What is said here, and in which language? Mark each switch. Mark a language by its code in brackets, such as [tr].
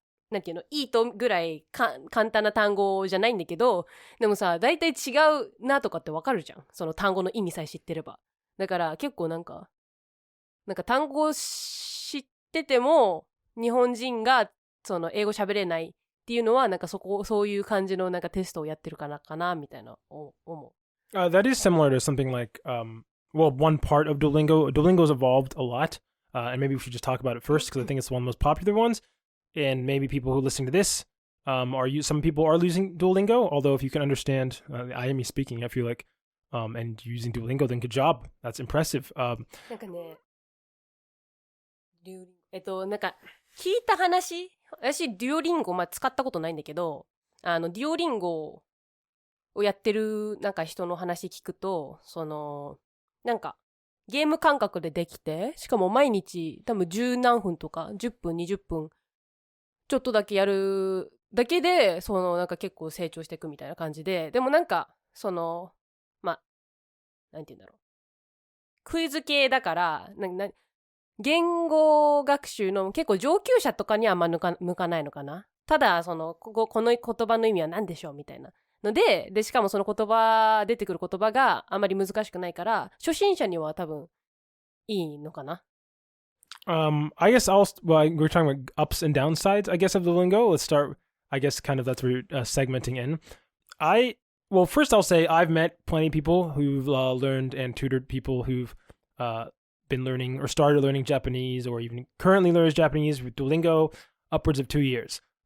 [ja] なんていうの、いいとぐらい簡単な単語じゃないんだけど、でもさ、大体違うなとかってわかるじゃん。その単語の意味さえ知ってれば。だから結構なんか単語知ってても、日本人が英語喋れないっていうのは、なんかそういう感じのなんかテストをやってるかな、みたいな思う。 [en] That is similar to something like, one part of Duolingo. Duolingo's evolved a lot. And maybe we should just talk about it first because I think it's one of the most popular ones. And maybe people who listen to this, some people are using Duolingo. Although if you can understand, I am speaking, I feel like and using Duolingo, then good job. That's impressive. [ja] なんかね、なんか聞いた話、私デュオリンゴ、使ったことないんだけど、デュオリンゴをやってるなんか人の話聞くと、なんかゲーム感覚でできて、しかも毎日多分十何分とか10分20分ちょっとだけやるだけでなんか結構成長していくみたいな感じで、でもなんかなんて言うんだろう、クイズ系だから言語学習の結構上級者とかにはあんま向かないのかな。ただこの言葉の意味は何でしょうみたいなので、しかもその出てくる言葉があまり難しくないから初心者には多分いいのかな。 [en] I guess we're talking about ups and downsides, I guess, of Duolingo. Let's start, I guess, kind of that's where you're segmenting in. Well, first I'll say I've met plenty of people who've learned and tutored people who've been learning or started learning Japanese or even currently learns Japanese with Duolingo upwards of 2 years.